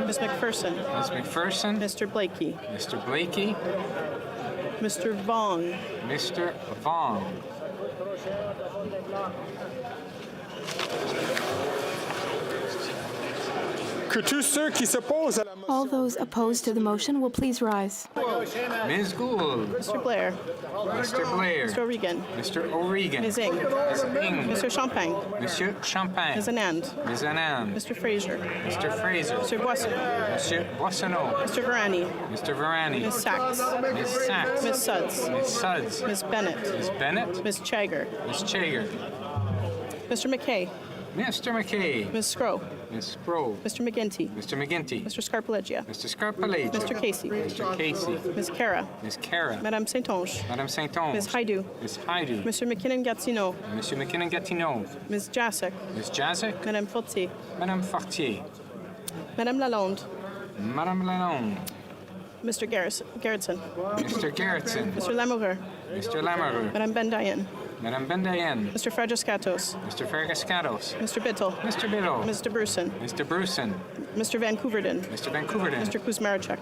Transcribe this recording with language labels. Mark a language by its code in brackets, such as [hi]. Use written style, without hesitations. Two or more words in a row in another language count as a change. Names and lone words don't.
[en] Ms. McPherson. Ms. McPherson. Mr. Blakey. Mr. Blakey. Mr. Vong. Mr. Vong. [fr] Que tous ceux qui s'opposent à la [en] All those opposed to the motion will please rise. Ms. Gould. Mr. Blair. Mr. Blair. Mr. O'Regan. Mr. O'Regan. Ms. Ing. Ms. Ing. Mr. Champagne. Monsieur Champagne. Ms. Anand. Ms. Anand. Mr. Fraser. Mr. Fraser. Mr. Boissonneau. Monsieur Boissonneau. Mr. Varani. Mr. Varani. Ms. Sachs. Ms. Sachs. Ms. Suds. Ms. Suds. Ms. Bennett. Ms. Bennett. Ms. Chagger. Ms. Chager. Mr. McKay. Mr. McKay. Ms. Scrow. Ms. Scrow. Mr. McGinty. Mr. McGinty. Mr. Scarpaleggia. Mr. Scarpaleggia. Mr. Casey. Mr. Casey. Ms. Cara. Ms. Cara. Madame Saint-Onge. Madame Saint-Onge. Ms. Haidu. Ms. Haidu. Mr. McKinnon-Gatineau. Monsieur McKinnon-Gatineau. Ms. Jasek. Ms. Jazek. Madame Fortier. Madame Fortier. Madame Lalonde. Madame Lalonde. Mr. Garretson. Mr. Garretson. Mr. Lamoureux. Mr. Lamoureux. Madame Bendayen. Madame Bendayen. Mr. Fragiscatos. Mr. Fergascatos. Mr. Bittel. Mr. Biddle. Mr. Bruson. Mr. Bruson. Mr. Vancouverden. Mr. Vancouverden. Mr. Kuzmarchuk.